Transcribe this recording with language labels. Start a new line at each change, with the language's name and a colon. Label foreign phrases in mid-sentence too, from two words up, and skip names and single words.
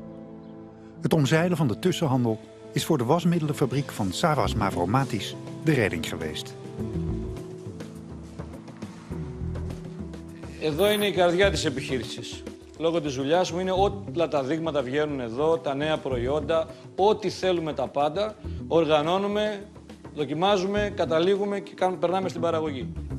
Dutch: Het omzeilen van de tussenhandel is voor de wasmiddelenfabriek van Savas Mavromatis de redding geweest.
Greek: Εδώ είναι η καρδιά της επιχείρησης. Λόγω της δουλειάς μου είναι όλα τα δείγματα βγαίνουν εδώ, τα νέα προϊόντα, ό,τι θέλουμε τα πάντα, οργανώνουμε, δοκιμάζουμε, καταλήγουμε και περνάμε στην παραγωγή.